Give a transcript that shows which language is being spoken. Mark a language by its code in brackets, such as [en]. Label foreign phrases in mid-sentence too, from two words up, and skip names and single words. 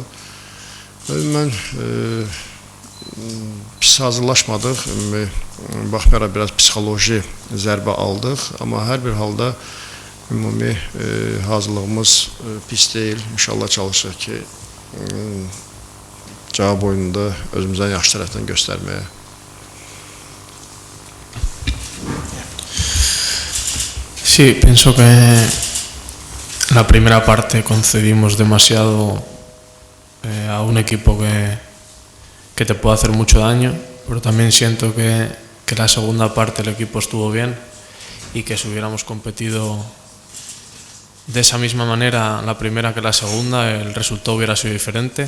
[az] Mən pis hazırlaşmadıq, baxmayaraq biraz psixoloji zərbə aldıq, amma hər bir halda ümumi hazırlığımız pis deyil. İnşallah çalışırıq ki, cavab oyununda özümüzdən yaxşı tərəfdən göstərməyə. [es] Sí, pienso que la primera parte concedimos demasiado a un equipo que te puede hacer mucho daño, pero también siento que la segunda parte el equipo estuvo bien y que si hubiéramos competido de esa misma manera la primera que la segunda, el resultado hubiera sido diferente.